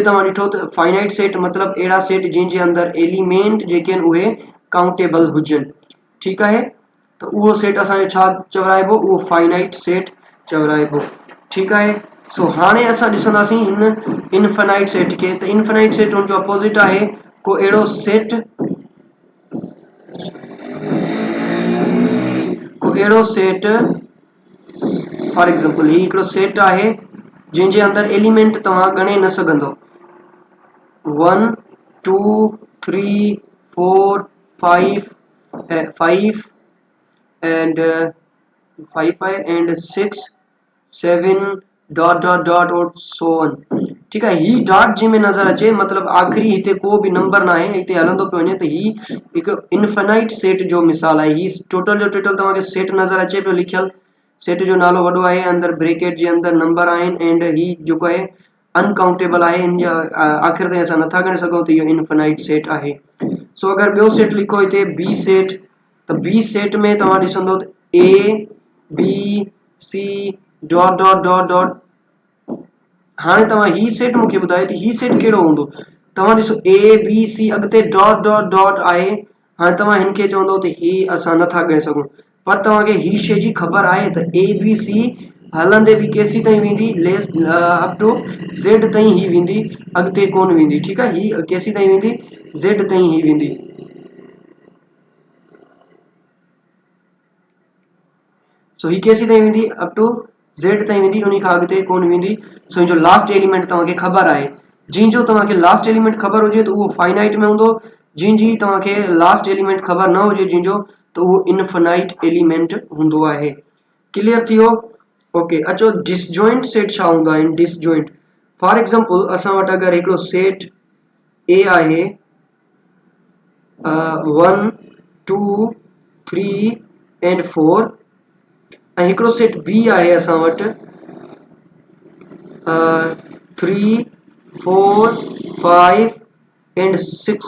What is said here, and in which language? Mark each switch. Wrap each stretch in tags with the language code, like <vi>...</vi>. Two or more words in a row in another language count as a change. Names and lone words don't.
<sd>तव्हां ॾिठो त</sd> <en>finite set</en> <sd>मतिलबु अहिड़ा सेट जंहिंजे अंदरि एलिमेंट जेके आहिनि उहे काउंटेबल हुजनि ठीकु आहे त उहो सेट असांजो छा चवराइबो उहो</sd> <en>finite set</en> <sd>चवराइबो ठीकु आहे सो हाणे असां ॾिसंदासीं हिन</sd> <en>infinite set</en> <sd>खे त</sd> <en>infinite set</en> <sd>हुन जो अपोजिट आहे को अहिड़ो सेट</sd> <en>for example</en> <sd>ही हिकिड़ो सेट आहे जंहिंजे अंदरि एलिमेंट तव्हां ॻणे न सघंदो 1 2 3 4 5 and 5 and 6 7 डॉट और</sd> <en>so on</en> <hi>ठीक है</hi> <sd>ही डॉट जी में नजर अचे मतलब आखिरी हिते को भी नंबर</sd> <hi>ना है</hi> <sd>हिते हलंदो पियो वञे त ही हिकु</sd> <en>infinite set</en> <sd>जो मिसाल आहे ही टोटल जो टोटल तव्हांखे सेट नजर अचे पियो लिखियल सेट जो नालो वॾो आहे अंदरि ब्रेकेट जे अंदरि नंबर आहिनि एंड ही जेको आहे अनकाउंटेबल आहे इन जा आख़िर ताईं असां नथा ॻणे सघूं त इहो</sd> <en>infinite set</en> <sd>आहे सो अगरि ॿियो सेट लिखो हिते</sd> <en>B set</en> <sd>त</sd> <en>B set</en> <sd>में तव्हां ॾिसंदो त A B C डॉट हाणे तव्हां ही सेट मूंखे ॿुधायो त ही सेट कहिड़ो हूंदो तव्हां ॾिसो A B C अॻिते डॉट आहे हाणे तव्हां हिन खे चवंदो त ही असां नथा ॻणे सघूं पर तव्हांखे ही शइ जी ख़बर आहे त A B C हलंदे बि केसी ताईं वेंदी</sd> <en>less up to</en> <sd>Z ताईं ही वेंदी अॻिते कोन वेंदी ठीकु आहे ही केसी ताईं वेंदी Z ताईं ही वेंदी सो ही केसी ताईं वेंदी</sd> <en>up to</en> <sd>z ताईं वेंदी, उन खां अॻिते कोन वेंदी। सो जो</sd> <en>last element</en> <sd>तव्हांखे ख़बर आहे, जिन जो तव्हांखे</sd> <en>last element</en> <sd>ख़बर हुजे त उहो फाइनाइट में हूंदो, जिन जी तव्हांखे लास्ट एलिमेंट ख़बर न हुजे जिन जो, त उहो</sd> <en>infinite element</en> <sd>हूंदो आहे। क्लियर थी वियो? ओके, अचो</sd> <en>disjoint set</en> <sd>छा हूंदा आहिनि। डिसजॉइंट</sd> <en>for example</en> <sd>असां वटि अगरि हिकिड़ो सेट ए आहे 1 2 3 एंड 4 ऐं हिकिड़ो सेट बी आहे असां वटि 3 4 5 एंड 6।</sd>